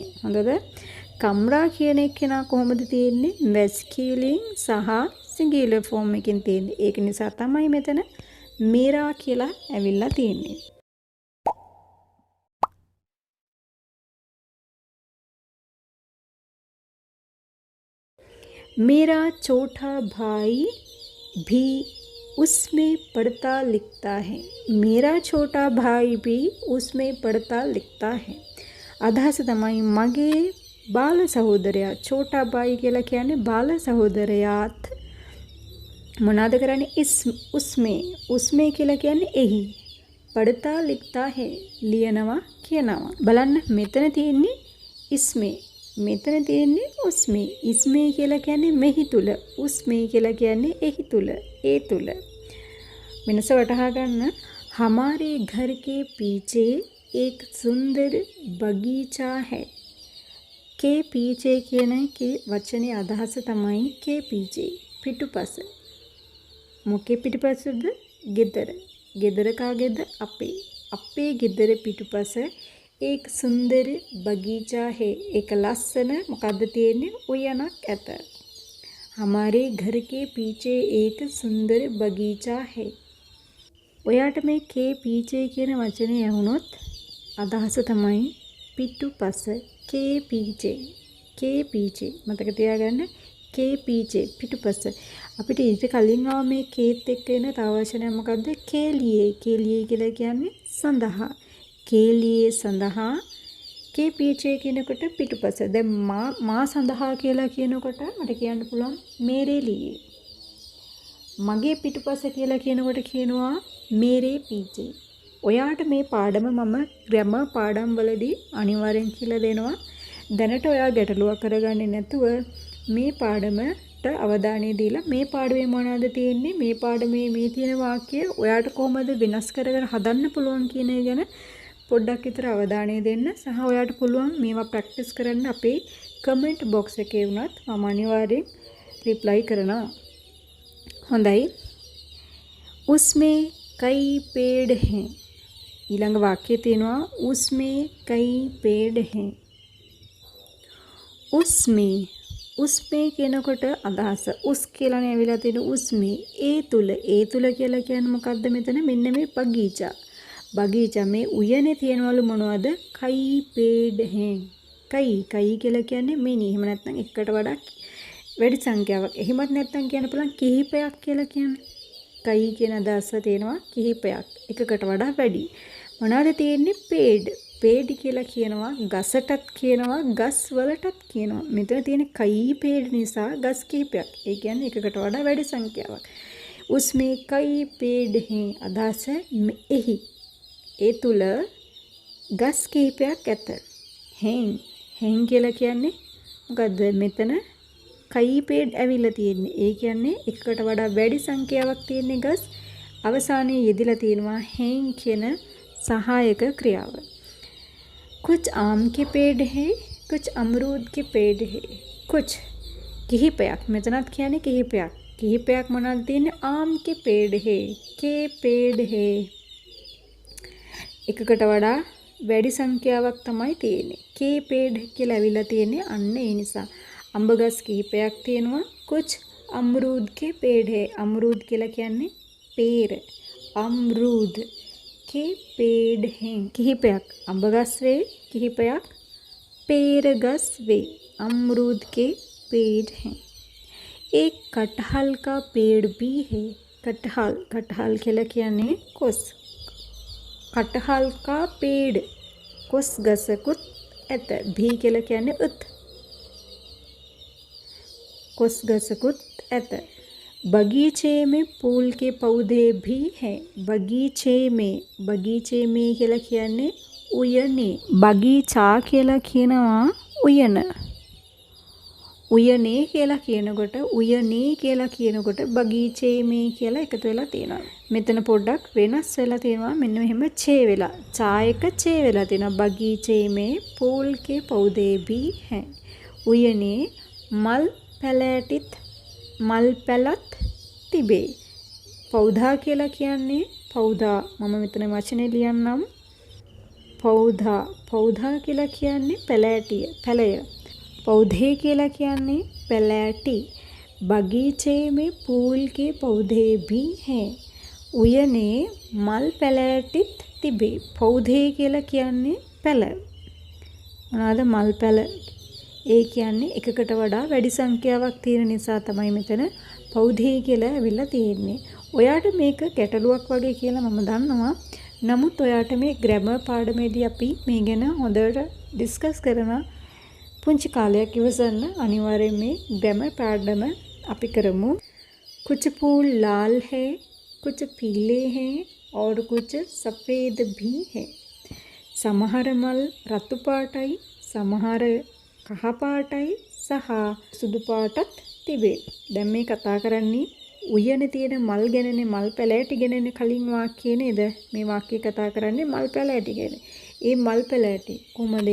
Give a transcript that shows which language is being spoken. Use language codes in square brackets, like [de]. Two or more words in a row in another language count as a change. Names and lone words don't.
[si] හොඳද? කම්රා කියන එක කොහොමද තියෙන්නේ? මැස්කියුලින් සහ [en] singular form [si] එකකින් තියෙන්නේ. ඒක නිසා තමයි මෙතන मेरा කියලා ඇවිල්ලා තියෙන්නේ. [hi] मेरा छोटा भाई भी उसमें पढ़ता लिखता है. मेरा छोटा भाई भी उसमें पढ़ता लिखता है. [si] අදහස තමයි මගේ බාල සහෝදරයා [hi] छोटा भाई [si] කියලා කියන්නේ බාල සහෝදරයාත් මොනවාද කරන්නේ उसमें කියලා කියන්නේ එහි [hi] पढ़ता लिखता है [si] ලියනවා කියනවා. බලන්න මෙතන තියෙන්නේ इसमें මෙතන තියෙන්නේ उसमें කියලා කියන්නේ මෙහි තුල उसमें කියලා කියන්නේ එහි තුල ඒ තුල. වෙනස වටහා ගන්න. [hi] हमारे घर के पीछे एक सुंदर बगीचा है. के पीछे [si] කියන කේ වචනේ අදහස තමයි [hi] के पीछे [si] පිටුපස. මොකේ පිටුපසද? ගෙදර. ගෙදර කාගේද? අපේ ගෙදර පිටුපස [hi] एक सुंदर बगीचा है. [si] एक लස්සන මොකද්ද තියෙන්නේ? උයනක් ඇත. [hi] हमारे घर के पीछे एक सुंदर बगीचा है. [si] ඔයාට මේ [hi] के पीछे [si] කියන වචනේ ඇහුනොත් අදහස තමයි පිටුපස. [hi] के पीछे [si] මතක තියාගන්න. [hi] के पीछे [si] පිටුපස. අපිට ඊට කලින් ආව මේ කේත් එක්ක එන තව වචනයක් මොකද්ද? केलिए කියලා කියන්නේ සඳහා. केलिए සඳහා. [hi] के पीछे [si] කියනකොට පිටුපස. දැන් මා සඳහා කියලා කියනකොට මට කියන්න පුළුවන් [hi] मेरे लिए. [si] මගේ පිටුපස කියලා කියනකොට කියනවා [hi] मेरे पीछे. [si] ඔයාට මේ පාඩම මම ග්‍රැමර් පාඩම් වලදී අනිවාර්යෙන් කියලා දෙනවා. දැනට ඔයා ගැටලුවක් කරගන්නේ නැතුව මේ පාඩමට අවධානය දීලා මේ පාඩමේ මොනවද තියෙන්නේ, මේ පාඩමේ මේ තියෙන වාක්‍ය ඔයාට කොහොමද වෙනස් කරගෙන හදන්න පුළුවන් කියන එක ගැන පොඩ්ඩක් විතර අවධානය දෙන්න. සහ ඔයාට පුළුවන් මේවා ප්‍රැක්ටිස් කරන්න අපේ [en] comment box [si] එකේ වුණත් මම අනිවාර්යෙන් රිප්ලයි කරනවා. හොඳයි. [hi] उसमें कई पेड़ हैं. [si] ඊළඟ වාක්‍යය තියෙනවා [hi] उसमें कई पेड़ हैं. [si] उसमें කියනකොට අදහස උස් කියලානේ ඇවිල්ලා තියෙන उसमें ඒ තුල කියලා කියන්නේ මොකද්ද මෙතන? මෙන්න මේ බගීචා මේ උයනේ තියෙනවලු මොනවද? [hi] කයි पेड़ हैं. [si] කයි කියලා කියන්නේ මිනි. එහෙම නැත්නම් එකකට වඩා වැඩි සංඛ්‍යාවක්. එහෙමත් නැත්නම් කියන්න පුළුවන් කිහිපයක් කියලා කියන්නේ. කයි කියන අදහස තියෙනවා කිහිපයක්. එකකට වඩා වැඩි. මොනවාද තියෙන්නේ? पेड़ කියලා කියනවා ගසටත් කියනවා ගස් වලටත් කියනවා. මෙතන තියෙන [hi] कई पेड़ [si] නිසා ගස් කිහිපයක්. ඒ කියන්නේ එකකට වඩා වැඩි සංඛ්‍යාවක්. [hi] उसमें कई पेड़ हैं. [si] අදහස එහි ඒ තුල ගස් කිහිපයක් ඇත. හෙන් කියලා කියන්නේ මොකද්ද? මෙතන [hi] कई पेड़ [si] ඇවිල්ලා තියෙන්නේ. ඒ කියන්නේ එකකට වඩා වැඩි සංඛ්‍යාවක් තියෙන ගස් අවසානයේ යෙදিলা තියෙනවා හෙන් කියන සහායක ක්‍රියාව. [hi] कुछ आम के पेड़ हैं, कुछ अमरूद के पेड़ हैं. [si] कुछ කිහිපයක් මෙතනත් කියන්නේ කිහිපයක් මොනවද තියෙන්නේ? [hi] आम के पेड़ हैं, के पेड़ हैं. [si] එකකට වඩා වැඩි සංඛ්‍යාවක් තමයි තියෙන්නේ. [hi] के पेड़ [si] කියලා ඇවිල්ලා තියෙන්නේ අන්න ඒ නිසා. අඹ ගස් කිහිපයක් තියෙනවා. [hi] कुछ अमरूद के पेड़ हैं. अमरूद [si] කියලා කියන්නේ [hi] पेड़. अमरूद के पेड़ हैं. [si] කිහිපයක් අඹ ගස් වේ කිහිපයක් पेड़ ගස් වේ. [hi] अमरूद के पेड़ हैं. एक कटहल का पेड़ भी है. [si] कटहल කියලා කියන්නේ කොස්. [hi] कटहल का पेड़ [si] කොස් ගසකුත් ඇත. भी කියලා කියන්නේ උත්. කොස් ගසකුත් ඇත. [hi] बगीचे में फूल के पौधे भी हैं. बगीचे में [si] කියලා කියන්නේ උයනේ. බගීචා කියලා කියනවා උයන. උයනේ කියලා කියනකොට [hi] बगीचे में [si] කියලා එකතු වෙලා තියෙනවා. මෙතන පොඩ්ඩක් වෙනස් වෙලා තියෙනවා. මෙන්න මෙහෙම ඡේ වෙලා. චා එක ඡේ වෙලා තියෙනවා. [hi] बगीचे में फूल के पौधे भी हैं. [si] උයනේ මල් පැලත් තිබේ. පෞධා කියලා කියන්නේ පෞධා මම මෙතන වචනේ ලියන්නම්. පෞධා කියලා කියන්නේ පැලය. पौधे කියලා කියන්නේ පැලෑටි. [hi] बगीचे में फूल के पौधे भी हैं. [si] උයනේ මල් පැලෑටිත් තිබේ. पौधे කියලා කියන්නේ පැල. මොනවාද? මල් පැල ඒ කියන්නේ එකකට වඩා වැඩි සංඛ්‍යාවක් තියෙන නිසා තමයි මෙතන පෞධී කියලා ඇවිල්ලා තියෙන්නේ. ඔයාට මේක ගැටලුවක් වගේ කියලා මම දන්නවා. නමුත් ඔයාට මේ ග්‍රැමර් පාඩමේදී අපි මේ ගැන හොඳට ඩිස්කස් කරනවා. පුංචි කාලයක් ඉවසන්න අනිවාර්යෙන් මේ ග්‍රැමර් පාඩම අපි කරමු. [hi] कुछ फूल लाल है, कुछ पीले हैं और कुछ सफ़ेद भी है. [si] සමහර මල් රතු පාටයි, සමහර කහ පාටයි සහ සුදු පාටත් තිබේ. දැන් මේ කතා කරන්නේ උයනේ තියෙන මල් ගැනනේ, මල් පැලෑටි ගැනනේ කලින් වාක්‍යය නේද? මේ වාක්‍යය කතා කරන්නේ මල් පැලෑටි ගැන. ඒ මල් පැලෑටි කොහොමද?